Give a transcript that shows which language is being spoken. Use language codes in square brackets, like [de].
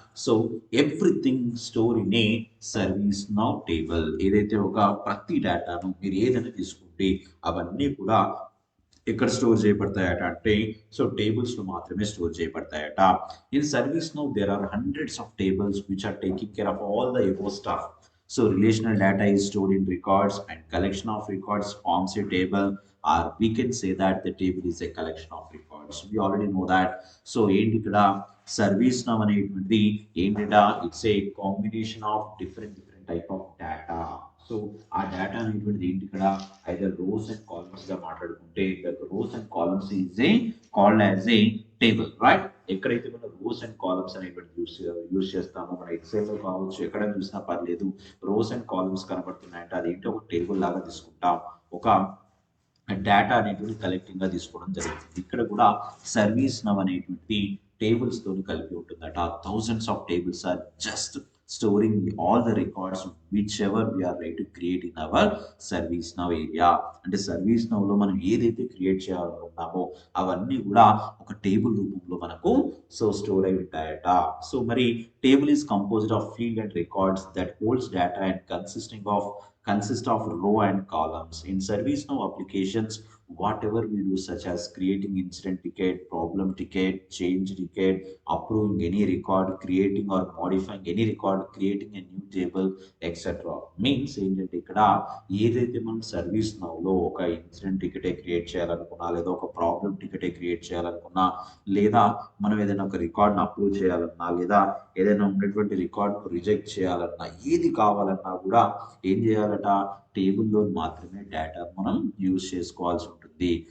[en] So everything store in a ServiceNow table. [te] ఏదైతే ఒక ప్రతి డేటాను మీరు ఏదైనా తీసుకుంటే అవన్నీ కూడా ఎక్కడ స్టోర్ చేయబడతాయట అంటే సో టేబుల్స్లో మాత్రమే store చేయబడతాయట. [en] In ServiceNow there are hundreds of tables which are taking care of all the above stuff. So relational data is stored in records and collection of records forms a table, or we can say that the table is a collection of records. We already know that. [te] So ఏంటి ఇక్కడ service now అనేటువంటిది ఏంటంటే [en] It's a combination of different type of data. [te] So ఆ data అనేటువంటిది ఏంటి ఇక్కడ either [en] Rows and columns గా మాట్లాడుకుంటే rows and columns is a called as a table, right? [te] ఎక్కడైతే మనం రోస్ అండ్ కాలమ్స్ అనేటువంటి యూస్ చేస్తామో మన ఎక్సెల్ లో కావచ్చు ఎక్కడ చూసినా పర్లేదు రోస్ అండ్ కాలమ్స్ కనబడుతున్నాయంటే అదేంటి ఒక టేబుల్ లాగా తీసుకుంటాం, ఒక డేటా అనేటువంటి కలెక్టింగ్ గా తీసుకోవడం జరుగుతుంది. ఇక్కడ కూడా సర్వీస్ నవ్ అనేటువంటి టేబుల్స్ తోని కలిపి ఉంటుందట. [en] Thousands of tables are just storing all the records which ever we're right to create in our ServiceNow area. [te] అంటే సర్వీస్ నవ్ లో మనం ఏదైతే క్రియేట్ చేయాలనుకున్నామో అవన్నీ కూడా ఒక టేబుల్ రూపంలో మనకు సో స్టోర్ అయి ఉంటాయట. [en] So మరి table is composed of field and records that holds data and consist of row and columns. In ServiceNow applications, whatever we do, such as creating incident ticket, problem ticket, change ticket, approving any record, creating or modifying any record, creating a new table, etc. [te] Means ఏంటంటే ఇక్కడ ఏదైతే మనం service నౌలో ఒక incident టికెటే create చేయాలనుకున్నా, లేదా ఒక problem టికెటే create చేయాలనుకున్నా, లేదా మనం ఏదైనా ఒక రికార్డ్ని అప్రూవ్ చేయాలన్నా, లేదా ఏదైనా ఉన్నటువంటి రికార్డ్ను రిజెక్ట్ చేయాలన్నా, ఏది కావాలన్నా కూడా ఏం చేయాలట టేబుల్లో మాత్రమే డేటా మనం యూజ్ చేసుకోవాల్సి ఉంటుంది.